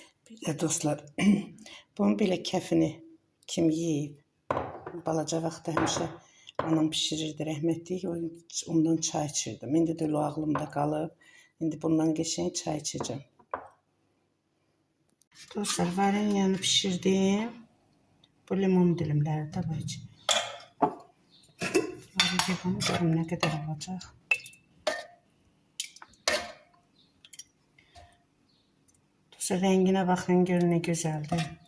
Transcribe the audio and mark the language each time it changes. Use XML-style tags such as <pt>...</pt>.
<az>Bir də dostlar, bunun belə kəfini kim yeyib? Balaca vaxtda həmişə anam pişirirdi, rəhmətli. Ondan çay içirdim. İndi də o ağlımda qalıb.</az> <tr>İndi bundan geçen çay içeceğim.</tr> <az>Dostlar, varenyanı pişirdim. Bu limon dilimləri tabii ki.</az> <tr>Bunu görüm ne kadar olacak. Dostlar, rengine bakın, görün ne güzeldir.</tr>